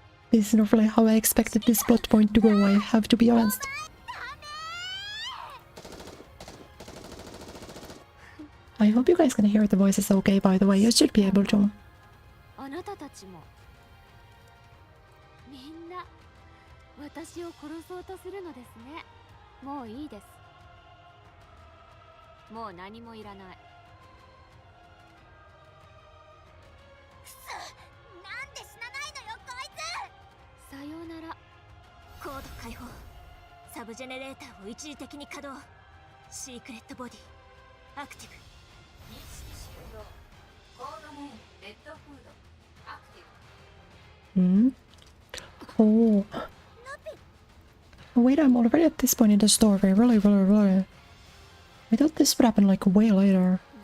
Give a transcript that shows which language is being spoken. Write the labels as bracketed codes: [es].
[en] This is not really how I expected this plot point to go, I have to be honest. I hope you guys can hear the voices okay, by the way, you should be able to. [ja] あなたたちもみんな私を殺そうとするのですね。もういいです。もう何もいらない。なんで死なないのよこいつ。さようなら。コード解放。サブジェネレーターを一時的に稼働。シークレットボディアクティブ。認識終了。コードネームレッドフードアクティブ。 [en] Oh. Wait, I'm already at this point in the story. Really. I thought this would happen like way later.